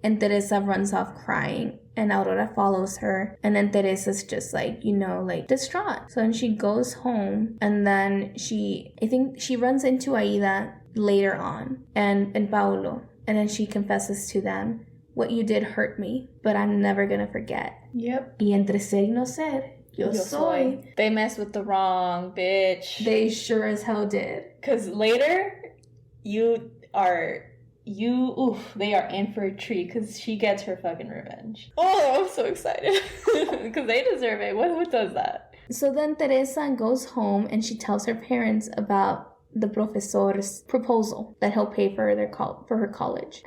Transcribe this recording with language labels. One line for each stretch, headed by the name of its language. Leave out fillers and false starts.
English: And Teresa runs off crying. And Aurora follows her. And then Teresa's just like, distraught. So then she goes home. And then I think she runs into Aida later on. And Paulo. And then she confesses to them, what you did hurt me, but I'm never gonna forget. Yep.
Spanish: Y entre ser y no ser, yo soy.
English: They messed with the wrong bitch. They sure as hell did. Because later, they are in for a treat because she gets her fucking revenge. Oh, I'm so excited. Because they deserve it. Who does that? So then Teresa goes home and she tells her parents about the profesor's proposal that he'll pay for her college.